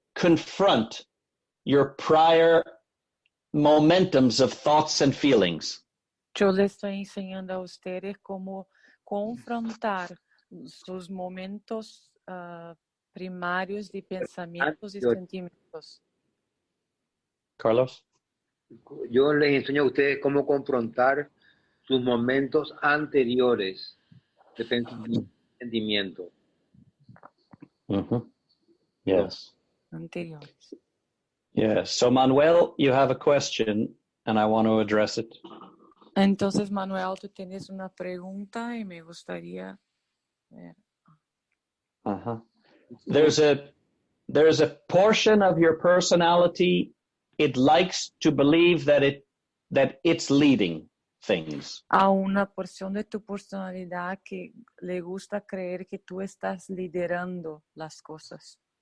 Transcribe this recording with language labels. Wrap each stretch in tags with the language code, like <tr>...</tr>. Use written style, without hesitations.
<en>confront your prior momentums of thoughts and feelings.</en> <es>Yo le estoy enseñando a ustedes cómo confrontar sus momentos primarios de pensamientos y sentimientos. Carlos? Yo les enseño a ustedes cómo confrontar sus momentos anteriores de sentimiento.</es> <en>Mm-hmm. Yes.</en> <es>Anteriores.</es> <en>Yes. So, Manuel, you have a question, and I want to address it.</en> <es>Entonces, Manuel, tú tienes una pregunta y me gustaría ver. Uh-huh.</es> <en>There's a portion of your personality, it likes to believe that it's leading things.</en> <es>A una porción de tu personalidad que le gusta creer que tú estás liderando las cosas.</es>